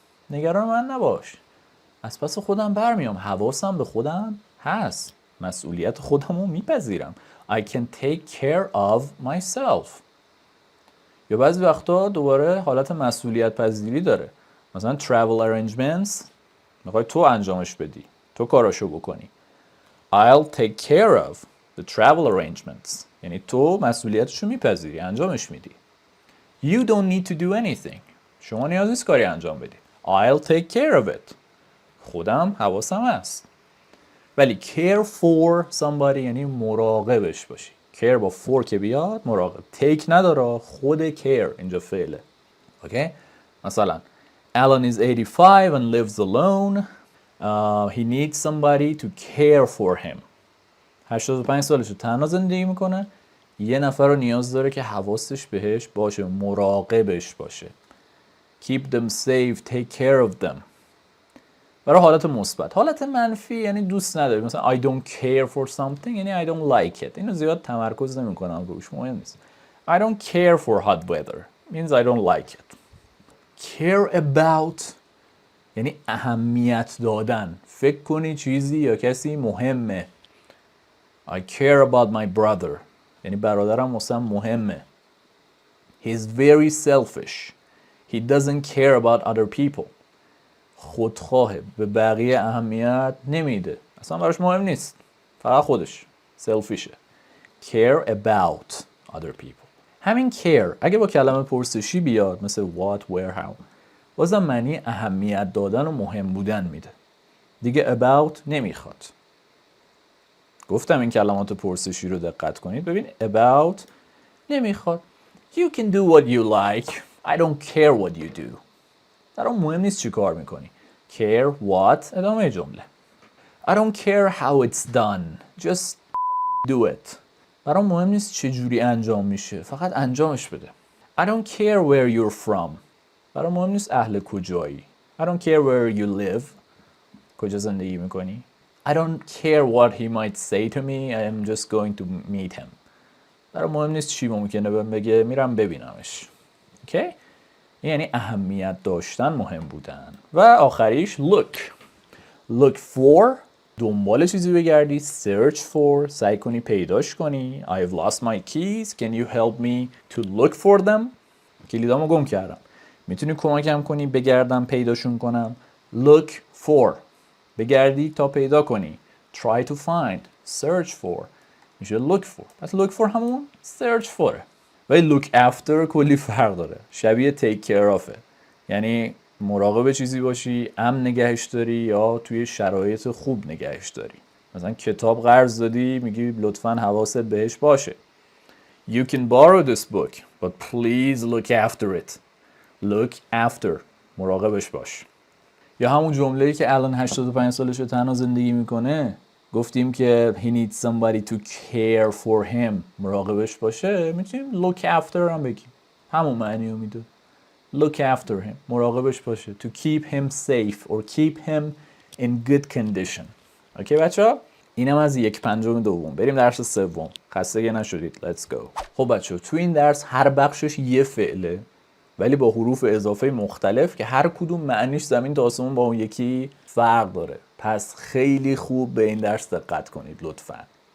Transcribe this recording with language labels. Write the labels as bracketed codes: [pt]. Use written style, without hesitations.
[fa] نگران من نباش، از پس خودم برمیام، حواسم به خودم هست، مسئولیت خودم رو میپذیرم. [en] I can take care of myself. [fa] یا بعضی وقتا دوباره حالت مسئولیت پذیری داره. مثلا [en] travel arrangements [fa] میخوای تو انجامش بدی، تو کاراشو بکنی. [en] I'll take care of the travel arrangements. [fa] یعنی تو مسئولیتشو میپذیری، انجامش میدی. [en] You don't need to do anything. [fa] شما نیاز نیست کاری انجام بدی. [en] I'll take care of it. [fa] خودم حواسم هست. ولی [en] care for somebody [fa] یعنی مراقبش باشی. care با for که بیاد مراقب. take نداره، خود care اینجا فعله. اوکی؟ مثلا [en] Alan is 85 and lives alone. He needs somebody to care for him. [fa] 85 سالشه، تنها زندگی میکنه. یه نفر رو نیاز داره که حواسش بهش باشه، مراقبش باشه. [en] Keep them safe, take care of them. [fa] برای حالت مثبت. حالت منفی یعنی دوست نداری، مثلا [en] I don't care for something [fa] یعنی [en] I don't like it. [fa] اینو زیاد تمرکز نمی‌کنم روش، مهم نیست. [en] I don't care for hot weather means I don't like it. [fa] Care about یعنی اهمیت دادن. فکر کنی چیزی یا کسی مهمه. [en] I care about my brother [fa] یعنی برادرم واسم مهمه. [en] He's very selfish. He doesn't care about other people. [fa] خودخواهه، به بقیه اهمیت نمیده، اصلا براش مهم نیست، فقط خودش، سلفیشه. [en] Care about other people. [fa] همین care اگه با کلمه پرسشی بیاد مثل what, where, how بازم معنی اهمیت دادن و مهم بودن میده، دیگه about نمیخواد. گفتم این کلمات پرسشی رو دقت کنید، ببین about نمیخواد. [en] You can do what you like. I don't care what you do. [fa] برام مهم نیست چی کار میکنی. Care what ادامه جمله. [en] I don't care how it's done. Just do it. [fa] برام مهم نیست چه جوری انجام میشه، فقط انجامش بده. [en] I don't care where you're from. [fa] برام مهم نیست اهل کجایی. [en] I don't care where you live. [fa] کجا زندگی میکنی. [en] I don't care what he might say to me. I am just going to meet him. [fa] برام مهم نیست چی ممکنه بهم بگه، میرم ببینمش. [en] Okay? [fa] یعنی اهمیت داشتن، مهم بودن. و آخریش look. [en] Look for [fa] دنبال چیزی بگردی. [en] Search for [fa] سعی کنی پیداش کنی. [en] I've lost my keys. Can you help me to look for them? [fa] کلیدامو گم کردم. میتونی کمکم کنی بگردم پیداشون کنم. [en] Look for [fa] بگردی تا پیدا کنی. [en] Try to find. [fa] Search for میشه look for. پس look for همون search for. ولی look after کلی فرق داره. شبیه take care ofه. یعنی مراقب چیزی باشی، امن نگهش داری یا توی شرایط خوب نگهش داری. مثلا کتاب قرض دادی، میگی لطفاً حواست بهش باشه. [en] You can borrow this book, but please look after it. Look after. [fa] مراقبش باش. یا همون جمله‌ای که الان 85 سالشه تنها زندگی میکنه، گفتیم که [en] he needs somebody to care for him. [fa] مراقبش باشه، میتونیم look after هم بگیم. همون معنی رو میده. [en] Look after him. [fa] مراقبش باشه. [en] To keep him safe or keep him in good condition. [fa] اوکی بچه‌ها؟ اینم از 1/5 بریم درس سوم. خسته نشدید. [en] Let's go. [fa] خب بچه‌ها تو این درس هر بخشش یه فعله ولی با حروف اضافه مختلف که هر کدوم معنیش زمین تا آسمون با اون یکی فرق داره. پس خیلی خوب به این درس دقت کنید لطفاً.